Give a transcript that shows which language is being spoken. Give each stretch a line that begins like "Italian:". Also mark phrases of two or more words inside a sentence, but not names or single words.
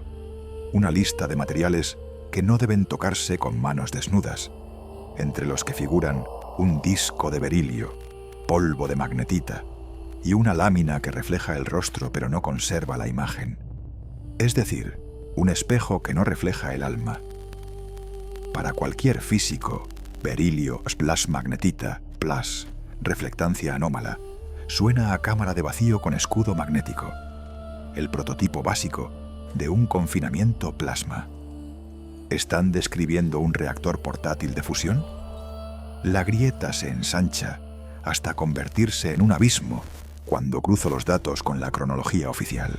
Spanish: Una lista de materiales que no deben tocarse con manos desnudas, entre los que figuran un disco de berilio, polvo de magnetita y una lámina que refleja el rostro pero no conserva la imagen. Es decir, un espejo que no refleja el alma, Para cualquier físico, berilio /magnetita plus reflectancia anómala suena a cámara de vacío con escudo magnético, el prototipo básico de un confinamiento plasma. ¿Están describiendo un reactor portátil de fusión? La grieta se ensancha hasta convertirse en un abismo cuando cruzo los datos con la cronología oficial.